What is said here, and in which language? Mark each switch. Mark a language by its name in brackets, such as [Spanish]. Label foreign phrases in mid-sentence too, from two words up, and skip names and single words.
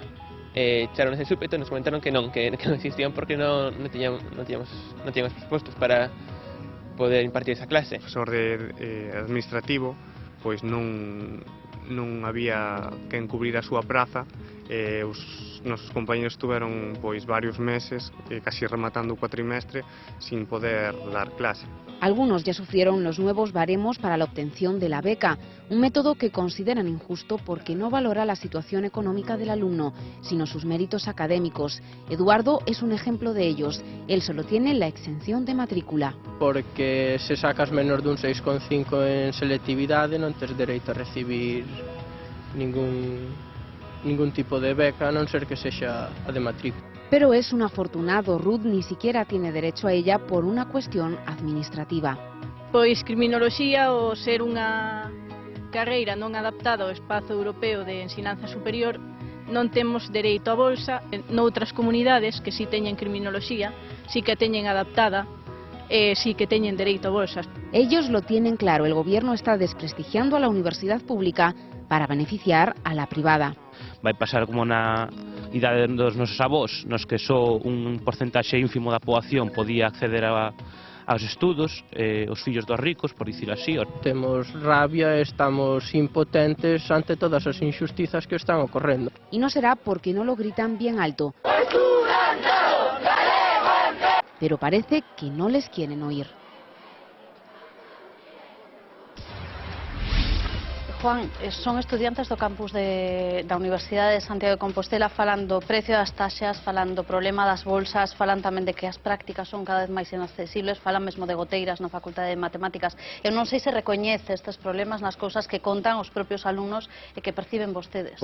[Galician] Echaron ese súpeto e nos comentaron que non existían porque non tiñamos presupostos para poder impartir esa clase. O profesor administrativo pois non había quen cubrir a súa praza e os nosos compañeros estuveron pois varios meses, casi rematando o cuatrimestre, sin poder dar clase. [Spanish] Algunos ya sufrieron los nuevos baremos para la obtención de la beca, un método que consideran injusto porque no valora la situación económica del alumno, sino sus méritos académicos. Eduardo es un ejemplo de ellos. Él solo tiene la exención de matrícula. [Galician] Porque se sacas menos dun 6,5 en selectividade non tes dereito a recibir ningún tipo de beca, a non ser que sexa a de matrícula. [Spanish] Pero es un afortunado. Ruth ni siquiera tiene derecho a ella por una cuestión administrativa. [Galician] Pois criminoloxía, o ser unha carreira non adaptada ao espazo europeo de ensinanza superior, non temos dereito a bolsa. Noutras comunidades que si teñen criminoloxía, si que teñen adaptada, sí que teñen dereito a bolsas. [Spanish] Ellos lo tienen claro. El gobierno está desprestigiando a la universidad pública para beneficiar a la privada. [Galician] Vai pasar como na idade dos nosos avós, nos que só un porcentaxe ínfimo da poboación podía acceder aos estudos, os fillos dos ricos, por dicir así. Temos rabia, estamos impotentes ante todas as injustizas que están ocorrendo. [Spanish] Y no será porque no lo gritan bien alto, pero parece que no les quieren oír. [Galician] Juan, son estudiantes do campus da Universidade de Santiago de Compostela, falan do precio das taxas, falan do problema das bolsas, falan tamén de que as prácticas son cada vez máis inaccesibles, falan mesmo de goteiras na Facultade de Matemáticas. Eu non sei se recoñece estes problemas nas cousas que contan os propios alumnos e que perciben vostedes.